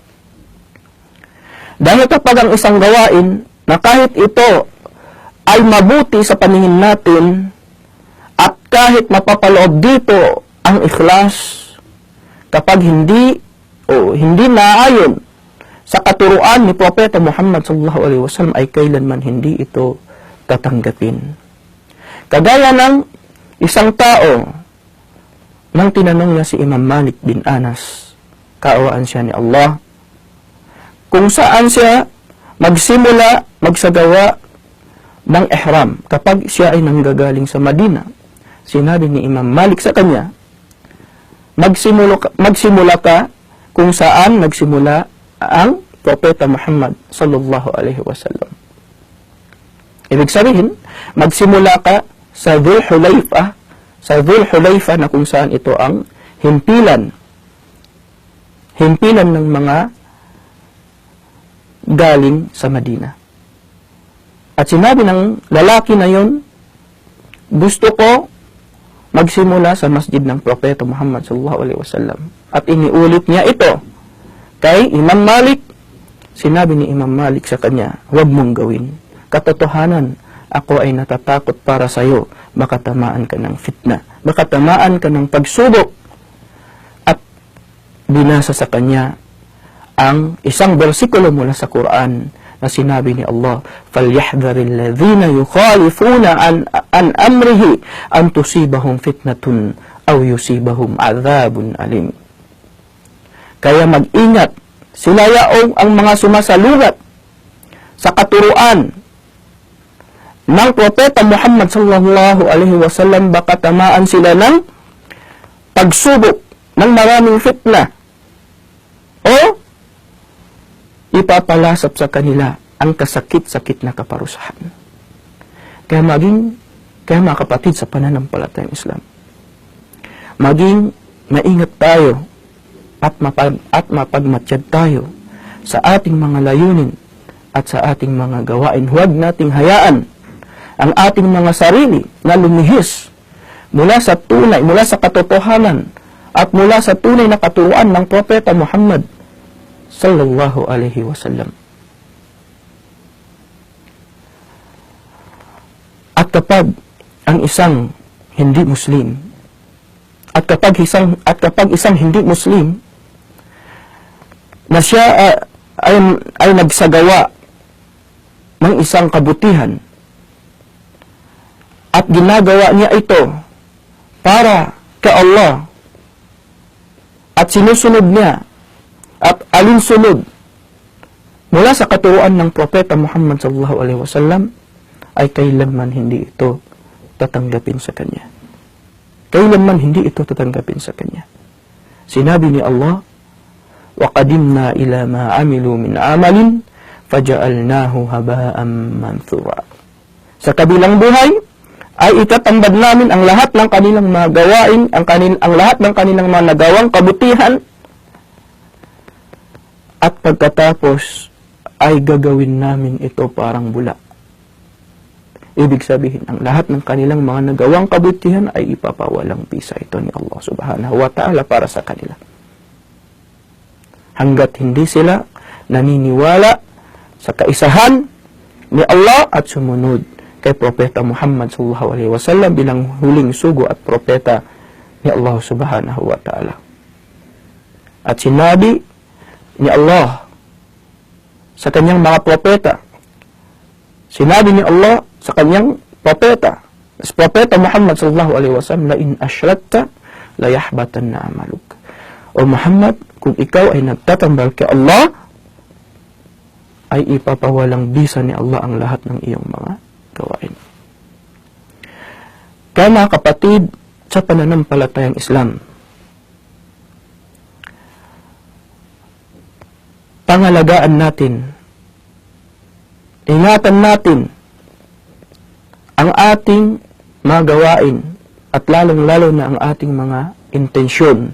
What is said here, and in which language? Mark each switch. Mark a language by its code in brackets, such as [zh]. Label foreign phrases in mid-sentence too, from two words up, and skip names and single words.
[tl] Dahil kapag ang isang gawain na kahit ito ay mabuti sa paningin natin at kahit mapapaloob dito ang ikhlas, kapag hindi naayon sa katuruan ni Propeta Muhammad [ar] صلى الله عليه وسلم, [tl] ay kailanman hindi ito tatanggapin. Kagaya ng isang tao nang tinanong niya si Imam Malik bin Anas, kaawaan siya ni Allah, kung saan siya magsagawa ng ihram kapag siya ay nanggagaling sa Madina. Sinabi ni Imam Malik sa kanya, magsimula ka kung saan nagsimula ang Propeta Muhammad [ar] صلى الله عليه وسلم. [tl] Ibig sabihin, magsimula ka sa Dhul Hulayfa, na kung saan ito ang himpilan ng mga galing sa Madina. At sinabi ng lalaki na yon, gusto ko magsimula sa masjid ng Propeta Muhammad [ar] صلى الله عليه وسلم. [tl] At iniulit niya ito kay Imam Malik. Sinabi ni Imam Malik sa kanya, huwag mong gawin. Katotohanan, ako ay natatakot para sa iyo, baka tamaan ka ng fitna, baka tamaan ka ng pagsubok. At binasa sa kanya ang isang bersikulo mula sa Quran na sinabi ni Allah, [ar] فَلْيَحْذَرِ الَّذِينَ يُخَالِفُونَ عَنْ أَمْرِهِ أَنْ تُصِيبَهُمْ فِتْنَةٌ أَوْ يُصِيبَهُمْ عَذَابٌ أَلِيمٌ. [tl] Kaya mag-ingat sila yaong ang mga sumasalugat sa katuruan ng Propeta Muhammad [ar] صلى الله عليه وسلم, [tl] baka tamaan sila ng pagsubok ng maraming fitna o ipapalasap sa kanila ang kasakit-sakit na kaparusahan. Kaya mga kapatid sa pananampalatayang Islam, maging maingat tayo at mapagmatsyad tayo sa ating mga layunin at sa ating mga gawain. Huwag nating hayaan ang ating mga sarili na lumihis mula sa tunay, mula sa katotohanan at mula sa tunay na katuruan ng Propeta Muhammad [ar] صلى الله عليه وسلم. [tl] At kapag ang isang hindi Muslim at kapag isang hindi Muslim na siya ay nagsagawa ng isang kabutihan at ginagawa niya ito para kay Allah at sinusunod niya at alinsunod mula sa katuruan ng Propeta Muhammad [ar] صلى الله عليه وسلم, [tl] ay kailanman hindi ito tatanggapin sa kanya. Kailanman hindi ito tatanggapin sa kanya. Sinabi ni Allah, [ar] وَقَدِمْنَا إِلَى مَا عَمِلُوا مِنْ عَمَلٍ فَجَعَلْنَاهُ هَبَاءً مَنْثُورًا. [tl] Sa kabilang buhay, ay itatambad namin ang lahat ng kanilang mga gawain, ang lahat ng kanilang mga nagawang kabutihan, at pagkatapos ay gagawin namin ito parang bula. Ibig sabihin, ang lahat ng kanilang mga nagawang kabutihan ay ipapawalang bisa ito ni Allah [ar] سبحانه وتعالى [tl] para sa kanila. Hanggat hindi sila naniniwala sa kaisahan ni Allah at sumunod kay Propeta Muhammad [ar] صلى الله عليه وسلم [tl] bilang huling sugo at propeta ni Allah [ar] سبحانه وتعالى. [tl] At sinabi ni Allah sa kanyang mga propeta, sinabi ni Allah sa kanyang propeta, sa Propeta Muhammad [ar] صلى الله عليه وسلم, لئن أشركت ليحبطن عملك. [tl] O Muhammad, kung ikaw ay nagtatambal kay Allah, ay ipapawalang bisa ni Allah ang lahat ng iyong mga gawain. Kaya mga kapatid, sa pananampalatayang Islam, pangalagaan natin, ingatan natin ang ating mga gawain at lalong-lalo na ang ating mga intensyon.